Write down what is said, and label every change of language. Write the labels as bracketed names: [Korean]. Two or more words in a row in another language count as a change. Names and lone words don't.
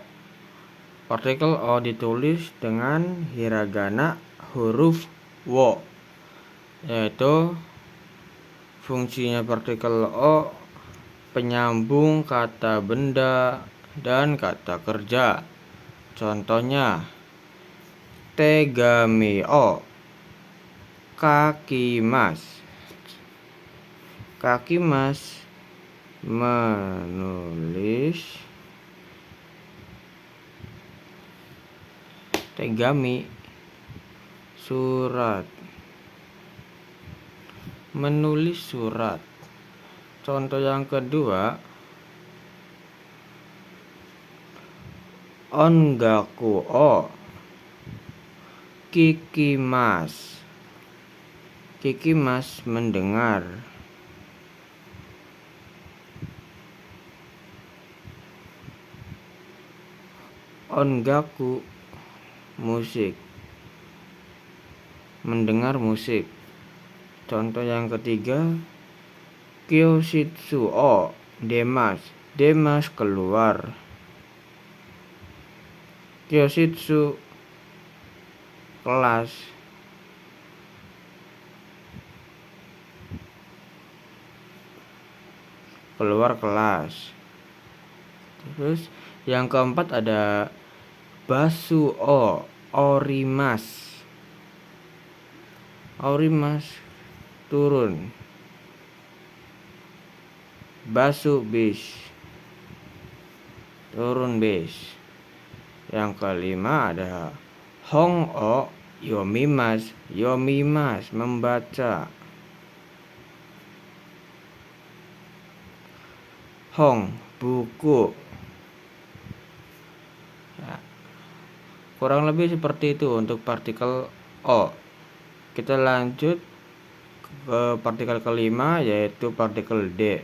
[Indonesian] Partikel o ditulis dengan hiragana huruf wo, yaitu fungsinya partikel o penyambung kata benda dan kata kerja. Contohnya, [Japanese] tegami o kakimasu. [Indonesian] Kakimasu, menulis. Tegami, surat. Menulis surat. Contoh yang kedua, [Japanese] ongaku o kikimasu. [Indonesian] Kikimasu, mendengar. Ongaku, musik. Mendengar musik. Contoh yang ketiga, [Japanese] kyoshitsu o demasu. [Indonesian] Demasu, keluar. Kyoshitsu, kelas. Keluar kelas. Terus yang keempat ada [Japanese] basu o orimasu. [Indonesian] Orimasu, turun. Basu, bis. Turun bis. Yang kelima ada [Japanese] hong o yomimasu. [Indonesian] Yomimasu, membaca. Hong, buku. Ya, kurang lebih seperti itu untuk partikel o. Kita lanjut ke partikel kelima, yaitu partikel d.